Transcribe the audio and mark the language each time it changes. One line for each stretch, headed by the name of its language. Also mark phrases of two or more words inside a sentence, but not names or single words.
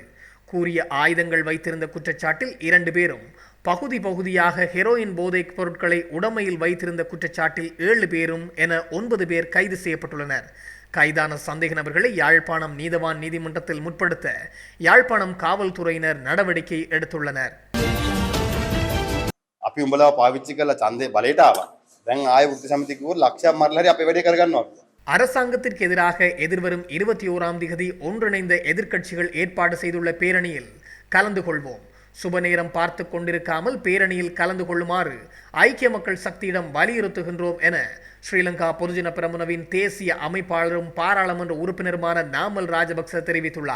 Tamil: கூறிய ஆயுதங்கள் வைத்திருந்த குற்றச்சாட்டில் 2 பேரும், பகுதியாக ஹெரோயின் போதைப் பொருட்களை உடைமையில் வைத்திருந்த குற்றச்சாட்டில் 7 பேரும் என 9 பேர் கைது செய்யப்பட்டுள்ளனர். கைதான சந்தேக நபர்களை யாழ்ப்பாணம் நீதவான் நீதிமன்றத்தில் முற்படுத்த யாழ்ப்பாணம் காவல்துறையினர் நடவடிக்கை எடுத்துள்ளனர்.
Sinhala: අපි උඹලා පාවිච්චි කරලා ඡන්දේ බලයට ආවා. දැන් ආයෙ වෘත්ති සමිති කිව්වොත් ලක්ෂයක් මරලා හරි අපේ වැඩේ කරගන්නවා.
Tamil: அரசாங்கத்திற்கு எதிராக எதிர்வரும் 21ஆம் திகதி ஒன்றிணைந்த எதிர்க்கட்சிகள் ஏற்பாடு செய்துள்ள பேரணியில் கலந்து கொள்வோம். சுப நேரம் பார்த்து கொண்டிருக்காமல் பேரணியில் கலந்து கொள்ளுமாறு ஐக்கிய மக்கள் சக்தியிடம் வலியுறுத்துகின்றோம் என ஸ்ரீலங்கா பொதுஜன பெரமுனவின் தேசிய அமைப்பாளரும் பாராளுமன்ற உறுப்பினருமான நாமல் ராஜபக்ச தெரிவித்துள்ளார்.